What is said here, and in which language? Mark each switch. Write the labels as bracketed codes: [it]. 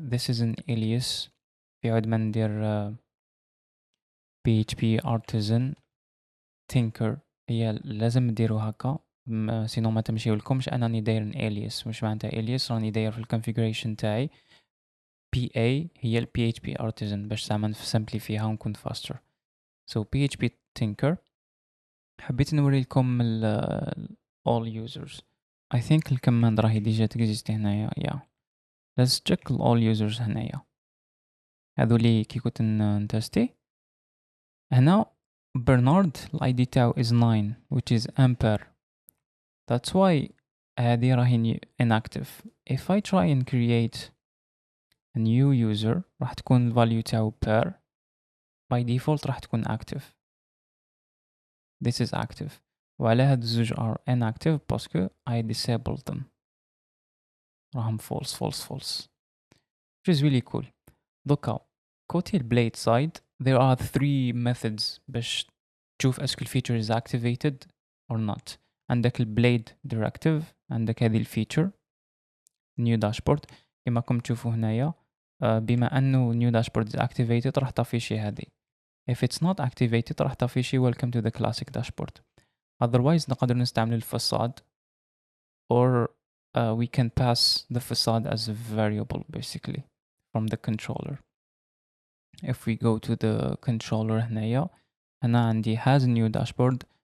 [en] This is an alias [ar] في عود ما ندير PHP artisan tinker هي لازم نديرو هكا سينو ما تمشيو لكمش. انا راني داير ان alias. مش معناتها alias راني داير في الكونفيغريشن تاعي PA هي ال PHP artisan باش زعما نسمبلي فيها ونكون faster. So PHP tinker حبيت نوري لكم all users. [en] I think [ar] الكماند راهي ديجا تكزيستي هنايا. [en] Let's check all users [ar] هنايا هذولي كي كنت نتستي. هنا برنارد الاي تاعو is 9 which is ampere. [en] That's why [ar] هذه راهي [en] inactive. If I try and create a new user [ar] راح تكون الفاليو تاعو [en] per by default راح تكون active. This is active. [ar] وعلى هاد الزوج are inactive باسكو [en] I disabled them. [ar] راهم false [en] which is really cool. [ar] دوكا كوتي البليد side [en] there are 3 methods [ar] باش تشوف اسكو الفيتشر is activated [en] or not. [ar] عندك البليد directive، عندك هذه الفيتشر new dashboard كما راكم تشوفوا هنايا. بما انه new dashboard is activated راح تافيشي هذه. [en] if it's not activated [ar] راح تافيشي [en] welcome to the classic dashboard. otherwise [ar] نقدر نستعمل الفصاد [en] or we can pass the facade as a variable basically from the controller. if we go to the controller [ar] هنايا هنا عندي [en] has new dashboard.